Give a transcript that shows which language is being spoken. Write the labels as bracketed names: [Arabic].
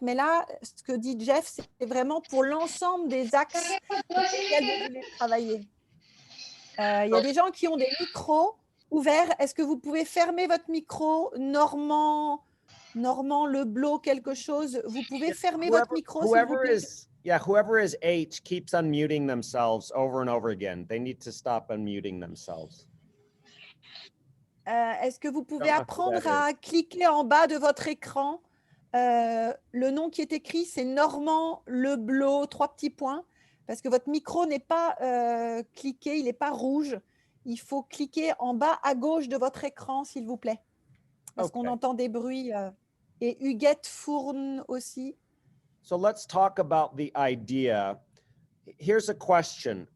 [French] Mais là, ce que dit Jeff, c'est vraiment pour l'ensemble des axes sur lesquels vous voulez travailler. Il y a des gens qui ont des micros ouverts. Est-ce que vous pouvez fermer votre micro? Normand Leblot, quelque chose. Vous pouvez fermer votre micro, s'il vous plaît? [English] Whoever is H keeps unmuting themselves over and over again. They need to stop unmuting themselves. [French] Est-ce que vous pouvez apprendre à cliquer en bas de votre écran? Le nom qui est écrit, c'est Normand Leblot, 3 petits points. Parce que votre micro n'est pas cliqué, il n'est pas rouge. Il faut cliquer en bas à gauche de votre écran, s'il vous plaît. Parce qu'on entend des bruits. Et Huguette Fourne aussi. [English] So let's talk about the idea. Here's a question.